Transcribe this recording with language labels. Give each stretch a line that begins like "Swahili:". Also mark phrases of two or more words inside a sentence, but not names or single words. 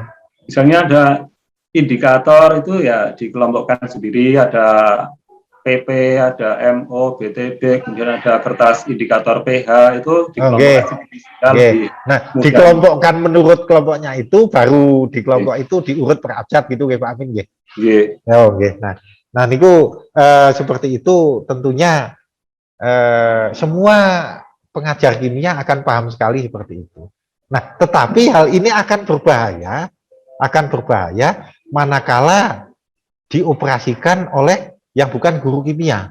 Indonesian: Misalnya ada indikator itu ya dikelompokkan sendiri, ada PP, ada MO, BTB, kemudian ada kertas indikator pH itu dikelompokkan sendiri. Nah, dikelompokkan menurut kelompoknya itu baru di kelompok itu diurut per abjad gitu nggih Pak Amin nggih. Nggih. Oh, nggih. Nah niku seperti itu tentunya semua pengajar kimia akan paham sekali seperti itu. Nah, tetapi hal ini akan berbahaya manakala dioperasikan oleh yang bukan guru kimia.